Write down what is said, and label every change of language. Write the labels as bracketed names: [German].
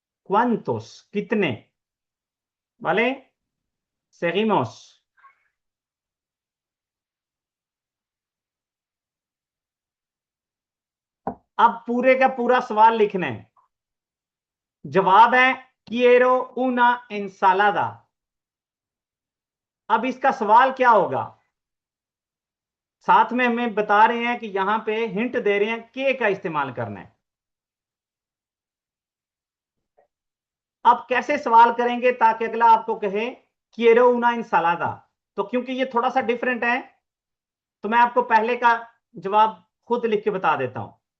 [Spanish] cuántos, [Hindi] कितने, वाले, [Spanish] seguimos। [Hindi] अब पूरे का पूरा सवाल लिखना है। जवाब है [Spanish] quiero una ensalada। [Hindi] अब इसका सवाल क्या होगा, साथ में हमें बता रहे हैं कि यहां पे हिंट दे रहे हैं के का इस्तेमाल करना है। अब कैसे सवाल करेंगे ताकि अगला आपको कहे [Spanish] quiero una ensalada, [Hindi] तो क्योंकि ये थोड़ा सा डिफरेंट है तो मैं आपको पहले का जवाब खुद लिख के बता देता हूं।